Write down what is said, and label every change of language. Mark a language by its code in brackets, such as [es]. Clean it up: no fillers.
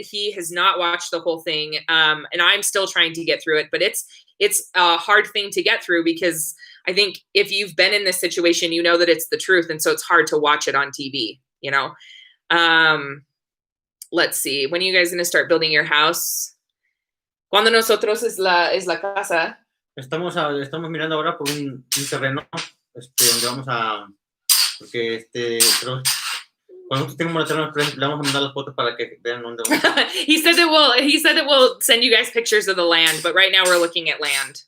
[en] He has not watched the whole thing, and I'm still trying to get through it. But it's a hard thing to get through, because I think if you've been in this situation, you know that it's the truth, and so it's hard to watch it on TV. You know. Let's see. When are you guys going to start building your house? [es] ¿Cuándo nosotros es la casa? Estamos mirando ahora por un terreno donde vamos a, porque pero cuando nosotros tengamos el terreno, le vamos a mandar las fotos para que vean dónde vamos. [en] He said that we'll send you guys pictures of the land, but right now we're looking at land.